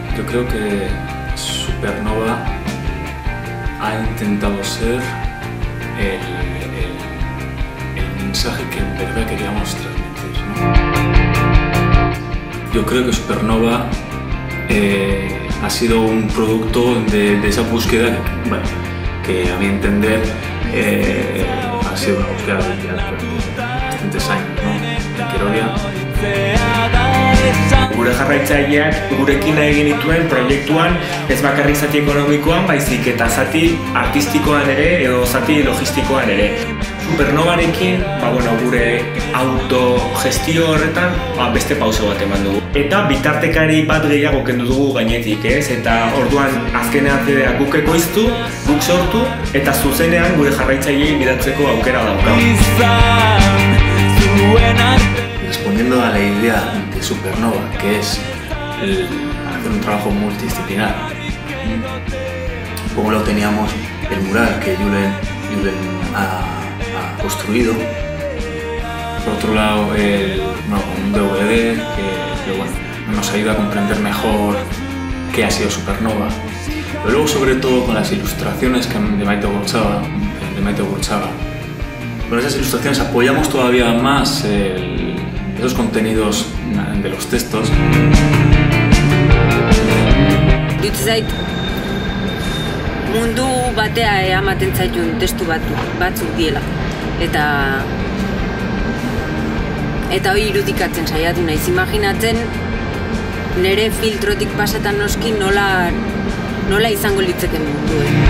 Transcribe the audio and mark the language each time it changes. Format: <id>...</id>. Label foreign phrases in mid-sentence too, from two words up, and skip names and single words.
<es>creo que Supernova ha intentado ser el mensaje que en verdad queríamos transmitir, ¿no? Yo creo que Supernova ha sido un producto de esa búsqueda que a mi entender ha sido una búsqueda de bastantes años, ¿no? En Kerovia.</es> <eu>Gure jarraitzaileak gurekin egin dituen proiektuan ez bakarrik zati ekonomikoan, baizik eta zati artistikoan ere edo zati logistikoan ere. Supernovarekin, gure autogestio horretan beste pauso bat eman dugu. Eta bitartekari bat gehiago kendu dugu gainetik, ez? Eta orduan azkenean CD-ak guk ekoiztu, guk sortu, eta zuzenean gure jarraitzaileei bidaltzeko aukera daukagu.</eu> <es>Respondiendo a la idea de Supernova, que es hacer un trabajo multidisciplinar, como lo teníamos el mural que Julen ha construido, por otro lado un DVD que nos ayuda a comprender mejor qué ha sido Supernova, pero luego sobre todo con las ilustraciones de Maite Gurutzaga. Con esas ilustraciones apoyamos todavía más esos contenidos de los textos.</es> <eu>Dut zait, mundu batea ematen zaitun testu batzuk diela. Eta hori irudikatzen saiatu naiz, imaginatzen nire filtrotik pasatan noski nola izango litzeken mundu.</eu>